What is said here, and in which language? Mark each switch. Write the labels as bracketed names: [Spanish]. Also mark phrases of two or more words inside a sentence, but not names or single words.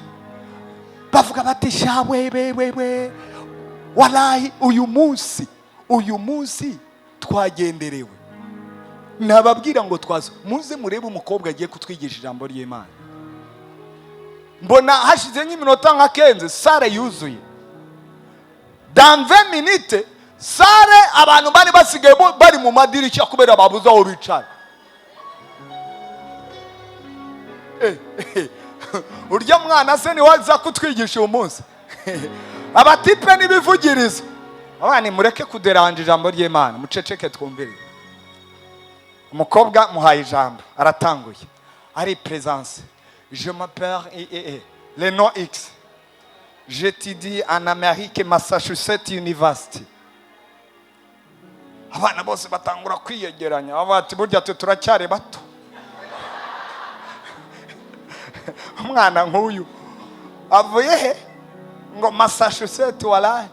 [Kinyarwanda] Bavuga bati sha we walahi uyu munsi twagenderewe. Nababwira ngo twazo muze murebe umukobwa agiye kutwigisha ijambo ry'Imana. Mbona hashize nk'iminota nka 15 sare yuzuye. [French] Dans 20 minutes [Kinyarwanda] sare abantu bari basigaye bari mu madirishya kubera babuze aho bicara. Urya mwana se ni waza kutwigisha uyu munsi. Abatipe n'ibivugirizo. Abana mureke kuderanja ijambo ry'Imana, muceceke twumvire. Umukobwa muhaye ijambo aratanguye. [French] Ari présence. Je m'appelle le nom X. J'étudie en Amérique, Massachusetts University. [Kinyarwanda] Abana bose batangura kwiyegeranya. Abati burya turacyari bato. Umwana nk'uyu avuye he ngo Massachusetts walahi.